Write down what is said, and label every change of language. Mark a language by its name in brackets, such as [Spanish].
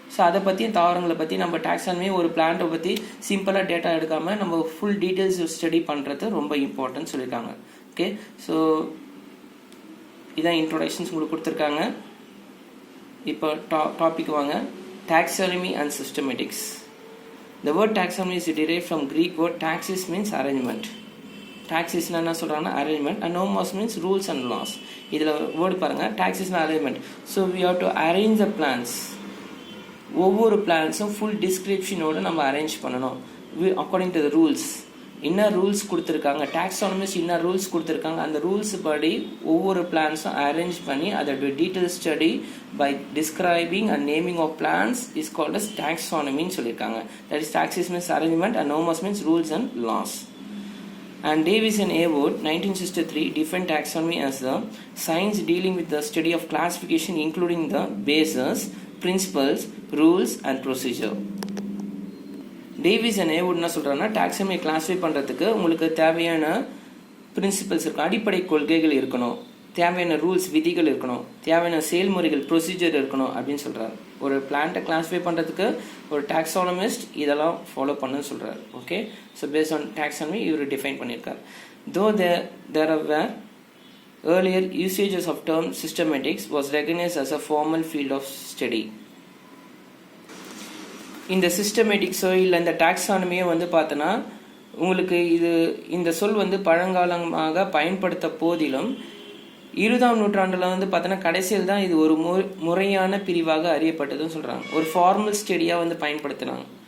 [Tamil] So அதை பற்றியும் தாவரங்களை பற்றி நம்ம டாக்ஸானமி ஒரு பிளான்ட்டை பற்றி சிம்பிளாக டேட்டா எடுக்காமல் நம்ம ஃபுல் டீட்டெயில்ஸ் ஸ்டடி பண்ணுறது ரொம்ப இம்பார்ட்டன்ட் சொல்லியிருக்காங்க. ஓகே, ஸோ இதான் இன்ட்ரோடக்ஷன்ஸ் உங்களுக்கு கொடுத்துருக்காங்க. இப்போ டாபிக் வாங்க, [English] taxonomy and systematics. The word taxonomy is derived from Greek word taxis means arrangement. Taxis [Tamil] என்ன சொல்றாங்கன்னா [English] arrangement and nomos means rules and laws. [Tamil] இதில் வேர்டு பாருங்க, taxis arrangement. [English] So we have to arrange the plants. [Tamil] ஒவ்வொரு பிளான்ஸும் full டிஸ்கிரிப்ஷனோடு நம்ம arrange பண்ணணும் [English] According to the rules. [Tamil] என்ன rules கொடுத்துருக்காங்க, டாக்ஸானமிஸ்ட் என்ன ரூல்ஸ் கொடுத்துருக்காங்க, அந்த ரூல்ஸ் படி ஒவ்வொரு பிளான்ஸும் அரேஞ்ச் பண்ணி அதோட detail [English] study by describing and naming of plants is called as டாக்ஸானமின்னு [Tamil] சொல்லியிருக்காங்க. [English] That is taxis means arrangement and nomos means rules and laws. And Davis and Awood 1963 defined taxonomy as the science dealing with the study of classification including the bases, principles, rules and procedure. [Tamil] Davis and Awood என்ன சொல்றாங்கன்னா, taxonomy classify பண்றதுக்கு உங்களுக்கு தேவையான principles இருக்கும், அடிப்படை கொள்கைகள் இருக்கணும், தேவையான ரூல்ஸ் விதிகள் இருக்கணும், தேவையான செயல்முறைகள் ப்ரொசீஜர் இருக்கணும் அப்படின்னு சொல்றாரு. ஒரு பிளான்ட்டை கிளாஸிஃபை பண்ணுறதுக்கு ஒரு டாக்ஸானமிஸ்ட் இதெல்லாம் ஃபாலோ பண்ணுன்னு சொல்கிறார். Okay, so based on taxonomy இவர் டிஃபைன் பண்ணியிருக்கார். [English] Though there were earlier usages of term systematics was recognized as a formal field of study. [Tamil] இந்த சிஸ்டமேட்டிக்ஸோ இல்லை இந்த டாக்ஸானமியோ வந்து பார்த்தோன்னா உங்களுக்கு இந்த சொல் வந்து பழங்காலமாக பயன்படுத்த போதிலும் 20ஆம் நூற்றாண்டில் வந்து பார்த்தோன்னா கடைசியில் தான் இது ஒரு முறையான பிரிவாக அறியப்பட்டதுன்னு சொல்கிறாங்க. ஒரு ஃபார்மல் ஸ்டடியாக வந்து பயன்படுத்தினாங்க.